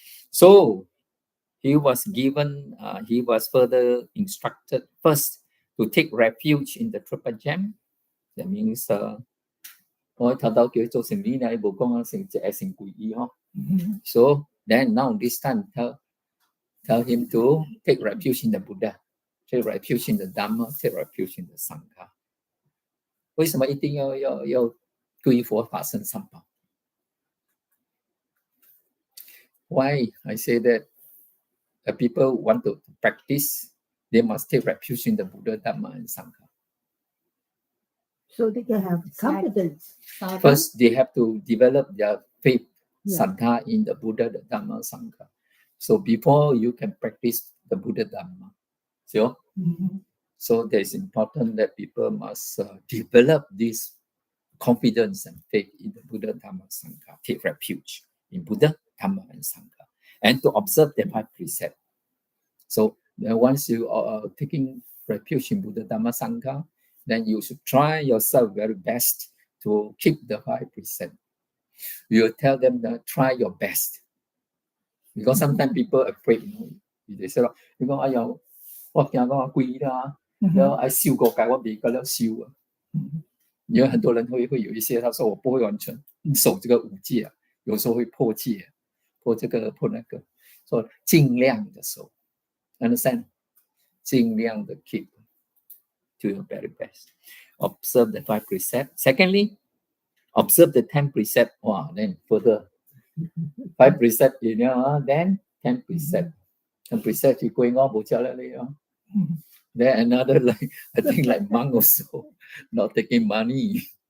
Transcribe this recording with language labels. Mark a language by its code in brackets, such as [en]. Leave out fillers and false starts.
[en] So he was further instructed first to take refuge in the triple gem. That means, so then now this time tell him to take refuge in the Buddha, take refuge in the Dhamma, take refuge in the Sangha. [zh] 为什么一定要皈依佛法僧三宝？ [en] Why I say that people want to practice, they must take refuge in the Buddha, Dhamma, and Sangha. So they can have confidence. First, they have to develop their faith, Sangha, in the Buddha, the Dhamma, Sangha. So before you can practice the Buddha, Dhamma, so it's important that people must develop this confidence and faith in the Buddha, Dhamma, Sangha. Take refuge in Buddha, Dhamma, and Sangha, and to observe the 5 precepts. So once you are taking refuge in Buddha, Dhamma, Sangha, then you should try yourself very best to keep the 5 precepts. You tell them that try your best, because sometimes people are afraid. They say, [zh] "我哎呀，我驚我貴啦，然後I 修過界，我未夠了修啊。因為很多人會有一些，他說我不會完全守這個5戒啊，有時候會破戒，破這個破那個，所以盡量的守 ， [en] understand？ [zh] 盡量的 [en] keep to your very best. Observe the 5 precepts. Secondly, observe the 10 precepts. Wow, then further 5 precepts, then 10 precepts. 10 precepts you going on, then another like I think like monk also not taking money.